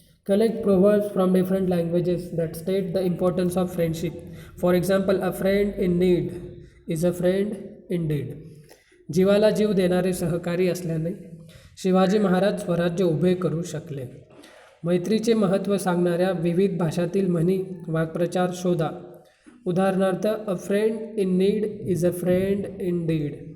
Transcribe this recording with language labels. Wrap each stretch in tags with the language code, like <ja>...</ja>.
<en>Collect proverbs from different languages that state the importance of friendship. For example, a friend in need is a friend indeed.</en> <mr>जीवाला जीव देणारे सहकारी असल्याने शिवाजी महाराज स्वराज्य उभे करू शकले. मैत्रीचे महत्त्व सांगणाऱ्या विविध भाषातील म्हणी, वाक्प्रचार शोधा.</mr> <en>उदाहरणार्थ, a friend in need is a friend indeed.</en>